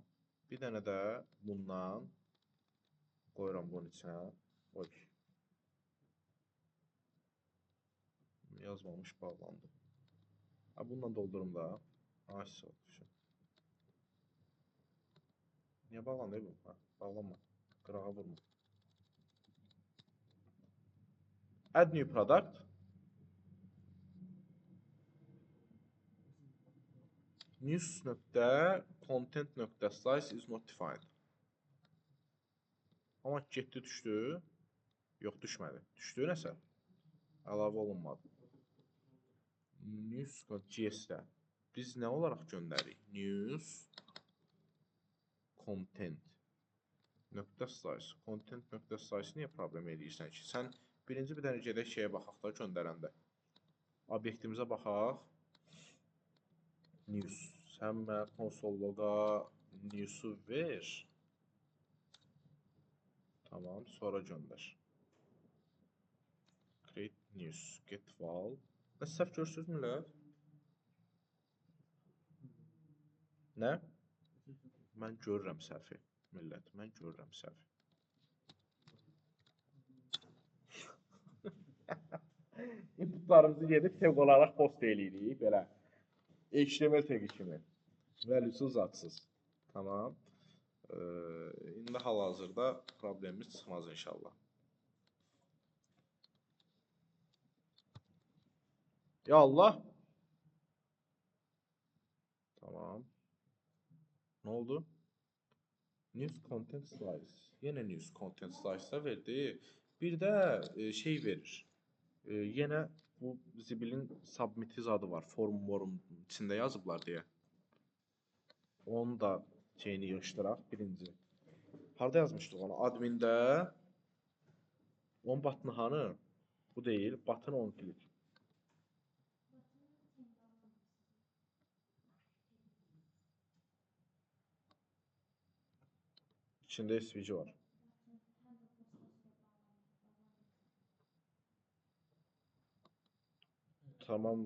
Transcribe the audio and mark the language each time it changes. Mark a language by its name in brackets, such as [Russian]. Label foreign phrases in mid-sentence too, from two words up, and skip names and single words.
[Azerbaijani] Bir dənə də bundan qoyuram bunun içinə. Oy. Yazmamış, bağlandı. Ha, bununla doldurum da. Ay, sağ ol. Niye bağlandı bu? Ha, bağlanma. Qırağa vurma. [English] Add new product. News.content.size is not defined. [Azerbaijani] Amma getdi düşdü. Yox, düşmədi. Düşdü nəsə? Əlavə olunmadı. News.cs-də biz nə olaraq göndərik? [English] News content.size. [Azerbaijani] Content.size niyə problem edirsən ki? Sən birinci bir dənə gedək şeyə baxaq da göndərəndə. Obyektimizə baxaq. News. Sən mənə konsol loqa news'u ver. Tamam, sonra göndər. [English] Create news, get file. [Azerbaijani] Nə səhv görürsünüz millət? Nə? Mən görürəm səhvi, millət. Mən görürəm səhvi. İnputlarımızı gedib tag olaraq post eləyirik, belə. HTML tagi kimi. Valuesuz, zadsız. Tamam. İndi hal-hazırda problemimiz çıxmaz inşallah. Ya Allah. Tamam. Ne oldu? [English] News content slice. Yenə news content slice-da verdi. [Azerbaijani] Bir də şey verir. Yenə bu zibilin submit adı var. Forum içində yazıblar deyə. Onu da şeyini yığışdıraq birinci. Harda yazmışdıq onu? Admində. Onun button hanı? Bu deyil. [English] Button on click. [Azerbaijani] İçində SVG var. Tamam.